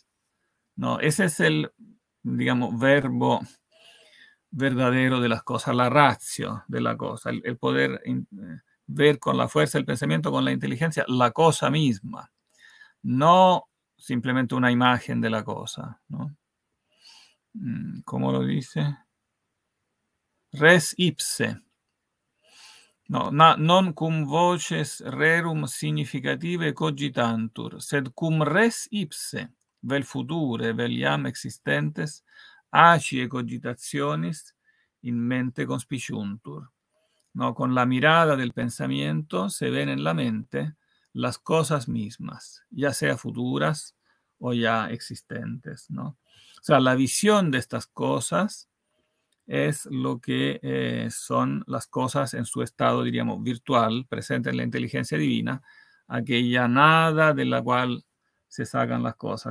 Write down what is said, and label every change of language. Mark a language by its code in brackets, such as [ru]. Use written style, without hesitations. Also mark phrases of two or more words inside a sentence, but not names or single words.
[es] No, ese es el, digamos, verbo verdadero de las cosas, la ratio de la cosa, el poder ver con la fuerza del pensamiento, con la inteligencia, la cosa misma, no simplemente una imagen de la cosa, ¿no? ¿Cómo lo dice? [la] Res ipse. No, non cum voces rerum significative cogitantur, sed cum res ipse, vel future, vel iam existentes, acie cogitationis in mente conspiciuntur. [es] ¿No? Con la mirada del pensamiento se ven en la mente las cosas mismas, ya sea futuras o ya existentes, ¿no? O sea, la visión de estas cosas es lo que son las cosas en su estado, diríamos, virtual, presente en la inteligencia divina, aquella nada de la cual se sacan las cosas.